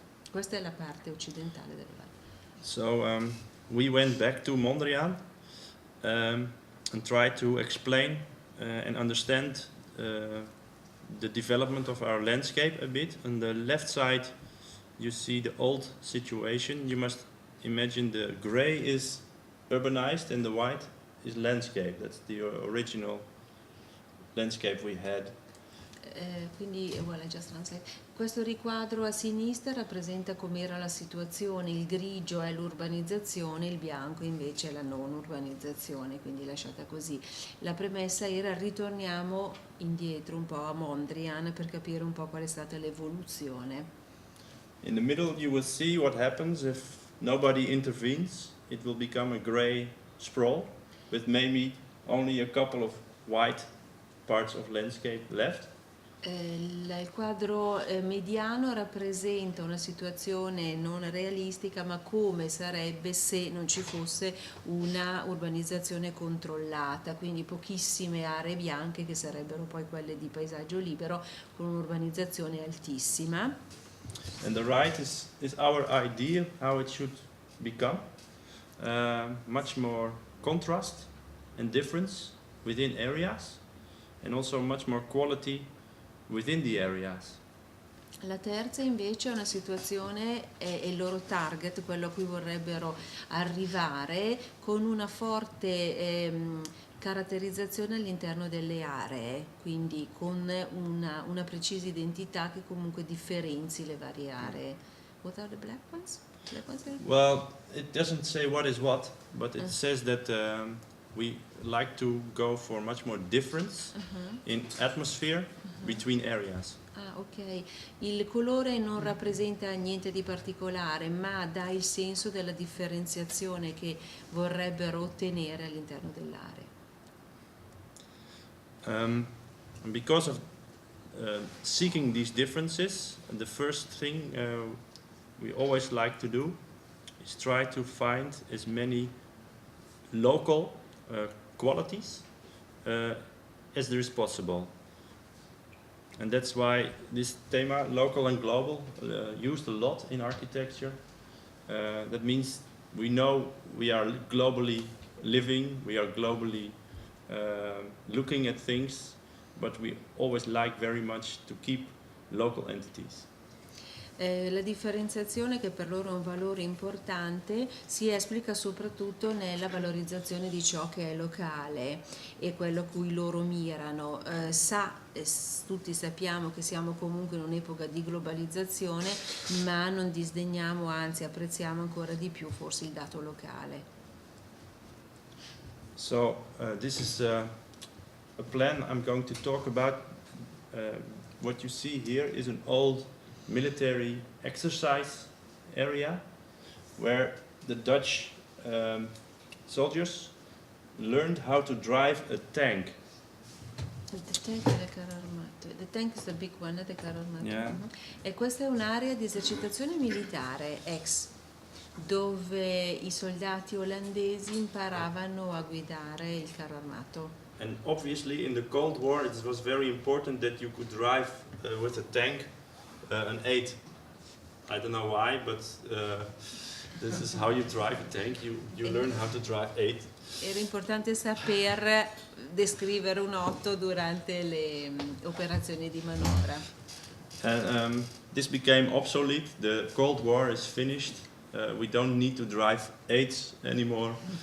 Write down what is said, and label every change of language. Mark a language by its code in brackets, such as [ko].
[it] Questa è la parte occidentale dell'Olanda. [en] So we went back to Mondrian and tried to explain and understand the development of our landscape a bit. On the left side you see the old situation. You must imagine the gray is urbanized and the white is landscape. That's the original landscape we had. Quindi voilà, just translate. [it] Questo riquadro a sinistra rappresenta com'era la situazione, il grigio è l'urbanizzazione, il bianco invece è la non urbanizzazione, quindi lasciata così. La premessa era ritorniamo indietro un po' a Mondrian per capire un po' qual è stata l'evoluzione. [en] In the middle you will see what happens if nobody intervenes. It will become a grey sprawl with maybe only a couple of white parts of landscape left. [it] Il quadro mediano rappresenta una situazione non realistica, ma come sarebbe se non ci fosse una urbanizzazione controllata, quindi pochissime aree bianche che sarebbero poi quelle di paesaggio libero con un'urbanizzazione altissima. [en] And the right is our idea how it should become. Much more contrast and difference within areas, and also much more quality within the areas. [it] La terza invece è una situazione, è il loro target, quello a cui vorrebbero arrivare, con una forte caratterizzazione all'interno delle aree, quindi con una precisa identità che comunque differenzi le varie aree. [en] What are the black ones? Well, it doesn't say what is what, but it says that we like to go for much more difference in atmosphere between areas. [it] Ok, il colore non rappresenta niente di particolare, ma dà il senso della differenziazione che vorrebbero ottenere all'interno dell'area. [en] Because of seeking these differences, the first thing we always like to do is try to find as many local qualities as there is possible. And that's why this thema, local and global, used a lot in architecture. That means we know we are globally living, we are globally looking at things, but we always like very much to keep local entities. [it] La differenziazione, che per loro è un valore importante, si esplica soprattutto nella valorizzazione di ciò che è locale e quello a cui loro mirano. Tutti sappiamo che siamo comunque in un'epoca di globalizzazione, ma non disdegniamo, anzi apprezziamo ancora di più forse il dato locale. [en] So this is a plan I'm going to talk about. What you see here is an old military exercise area where the Dutch soldiers learned how to drive a tank. The tank is the big one, the carro armato. Yeah. [it] E questa è un'area di esercitazione militare dove i soldati olandesi imparavano a guidare il carro armato. [en] And obviously in the Cold War it was very important that you could drive with a tank an 8. I don't know why, but this is how you drive a tank. You learn how to drive 8. [it] Era importante saper descrivere un 8 durante le operazioni di manovra. [en] And this became obsolete. The Cold War is finished. We don't need to drive 8s anymore.